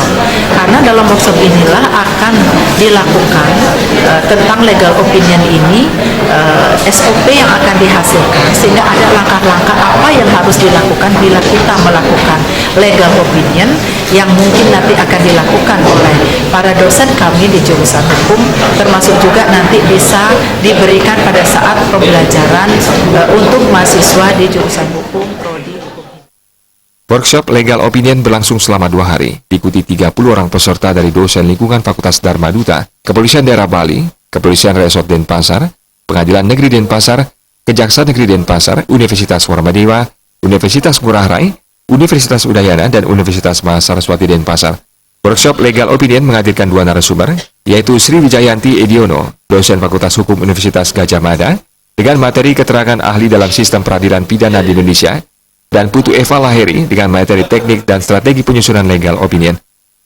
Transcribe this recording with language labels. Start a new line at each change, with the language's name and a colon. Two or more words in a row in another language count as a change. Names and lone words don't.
Indonesian: Karena dalam workshop inilah akan dilakukan tentang
English: legal opinion
Indonesian: ini, SOP yang akan dihasilkan, sehingga ada langkah-langkah apa yang harus dilakukan bila kita melakukan
English: legal opinion
Indonesian: yang mungkin nanti akan dilakukan oleh para dosen kami di jurusan hukum, termasuk juga nanti bisa diberikan pada saat pembelajaran untuk mahasiswa di jurusan hukum, prodi hukum.
English: Workshop legal opinion
Indonesian: berlangsung selama 2 hari, diikuti 30 orang peserta dari dosen lingkungan Fakultas Dharma Duta, Kepolisian Daerah Bali, Kepolisian Resort Denpasar, Pengadilan Negeri Denpasar, Kejaksaan Negeri Denpasar, Universitas Warmadewa, Universitas Ngurah Rai, Universitas Udayana, dan Universitas Mahasaraswati Denpasar.
English: Workshop legal opinion
Indonesian: menghadirkan 2 narasumber, yaitu Sri Wijayanti Ediono, dosen Fakultas Hukum Universitas Gadjah Mada, dengan materi keterangan ahli dalam sistem peradilan pidana di Indonesia, dan Putu Eva Laheri dengan materi teknik dan strategi penyusunan
English: legal opinion.